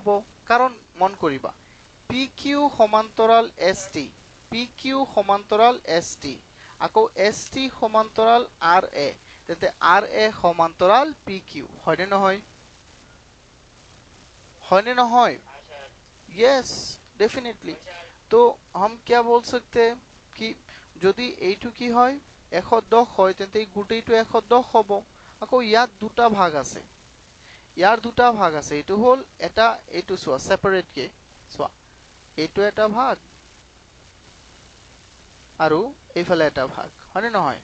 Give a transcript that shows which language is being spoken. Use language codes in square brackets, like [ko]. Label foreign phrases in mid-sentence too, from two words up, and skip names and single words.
[as] কাৰণ মন কৰিবা পি কিউ সমান্তৰাল এছ টি, পি কিউ সমান্তৰাল এছ টি, আকৌ এছ টি সমান্তৰাল আৰ এ, তেন্তে আৰ এ সমান্তৰাল পি কিউ, হয়নে নহয়? হয়নে নহয়? [en] yes definitely. [hi] तो हम क्या बोल सकते हैं कि [as] যদি এইটো কি হয় 110 হয় তেন্তে এই গোটেইটো 110 হ'ব। আকৌ ইয়াত দুটা ভাগ আছে, এইটো হ'ল এটা, এইটো চোৱা সেপাৰেট কে চোৱা, এইটো এটা ভাগ আৰু এইফালে এটা ভাগ, হয়নে নহয়?